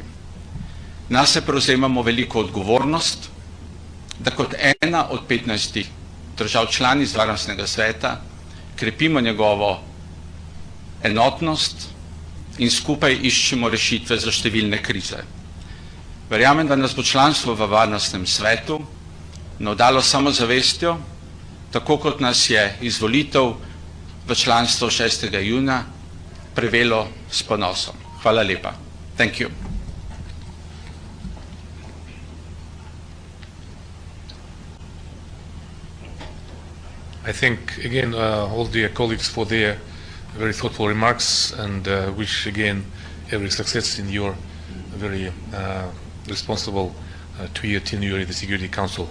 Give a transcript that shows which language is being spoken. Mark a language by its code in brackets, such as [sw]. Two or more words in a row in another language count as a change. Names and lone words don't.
[sl] Nase prevzemamo veliko odgovornost, da kot ena od 15 držav članic Varnostnega sveta krepimo njegovo enotnost in skupaj iščemo rešitve za številne krize. Verjamem, da nas bo članstvo v Varnostnem svetu navdalo samozavestjo, tako kot nas je izvolitev v članstvo 6. junija prevelo s ponosom. Hvala lepa. [en] Thank you. I thank again all the colleagues for their very thoughtful remarks and wish again every success in your very responsible 2-year tenure in the Security Council.